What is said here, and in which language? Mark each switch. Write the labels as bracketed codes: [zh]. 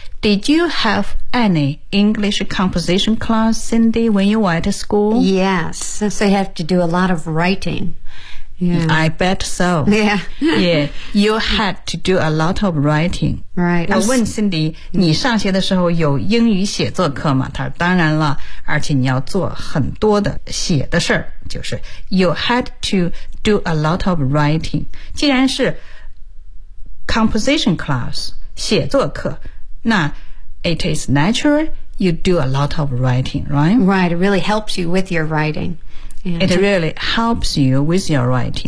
[en] Did you have any English composition class, Cindy, when you were at school? Yes, since I have to do a lot of writing.、 Yeah. I bet so. Yeah. Yeah, you had to do a lot of writing. Right. [zh] 我问 Cindy,、mm-hmm. 你上学的时候有英语写作课吗？她说当然了，而且你要做很多的写的事儿，就是 [en] you had to do a lot of writing. [zh] 既然是 [en] composition class, [zh] 写作课，那 [en] it is natural you do a lot of writing, right? Right, it really helps you with your writing. It really helps you with your writing.